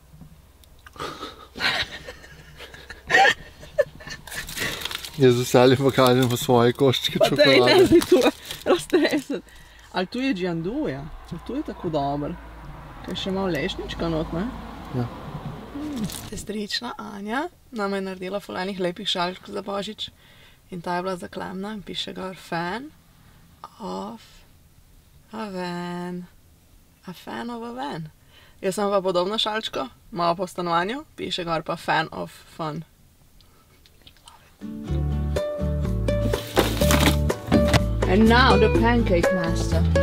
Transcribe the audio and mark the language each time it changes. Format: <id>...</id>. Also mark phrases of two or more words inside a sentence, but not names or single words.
<sl>Jaz z veseljem pokažem pa svoje koščke čokolade. Pa daj, ne zdaj tu raztresati. Ali tu je džianduja? Tu je tako dober. Kaj še malo lešnička not, ne? Ja. Sestrična Anja nama je naredila ful enih lepih šalčk za Božič. In ta je bila za Klemna in piše gor</sl> <en>fan of a van. A fan of a van.</en> <sl>Jaz sem pa podobno šalčko, malo po stanovanju, piše gor pa</sl> <en>fan of fun. And now the pancake master.</en>